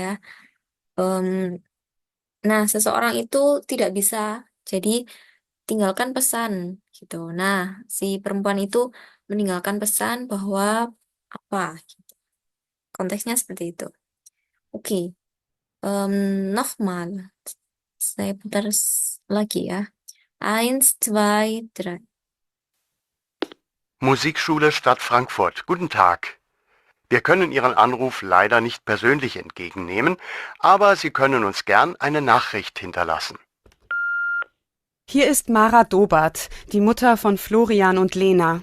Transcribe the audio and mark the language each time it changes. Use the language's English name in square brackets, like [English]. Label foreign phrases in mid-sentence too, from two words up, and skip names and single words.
[Indonesian] Em, nah, seseorang itu tidak bisa, jadi tinggalkan pesan, gitu. Nah, si perempuan itu meninggalkan pesan bahwa apa, gitu. Konteksnya seperti itu. [German] Oke. Nochmal. [Indonesian] Saya putar lagi ya. [German] Eins, zwei, drei. Musikschule Stadt Frankfurt. Guten Tag. Wir können Ihren Anruf leider nicht persönlich entgegennehmen, aber Sie können uns gern eine Nachricht hinterlassen. Hier ist Mara Dobert, die Mutter von Florian und Lena.